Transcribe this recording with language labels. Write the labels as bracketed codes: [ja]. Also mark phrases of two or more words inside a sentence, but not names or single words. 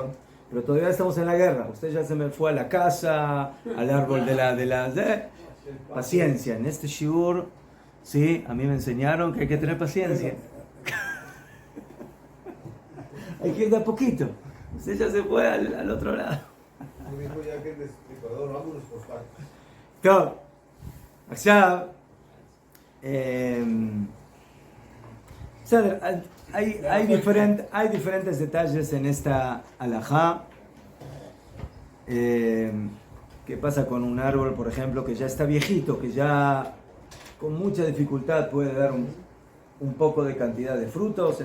[es] Pero todavía estamos en la guerra. Usted ya se me fue a la casa, al árbol de la paciencia. En este shiur Sí, a mí me enseñaron que hay que tener paciencia. Hay que ir de a poquito. Usted ya se fue al otro lado. הוא dijo ya que el destripador, vámonos por partes. [he] טוב, עכשיו, בסדר, [es] hay diferentes detalles en esta alajá. ¿Qué pasa con un árbol, por ejemplo, que ya está viejito, que ya con mucha dificultad puede dar un poco de cantidad de frutos?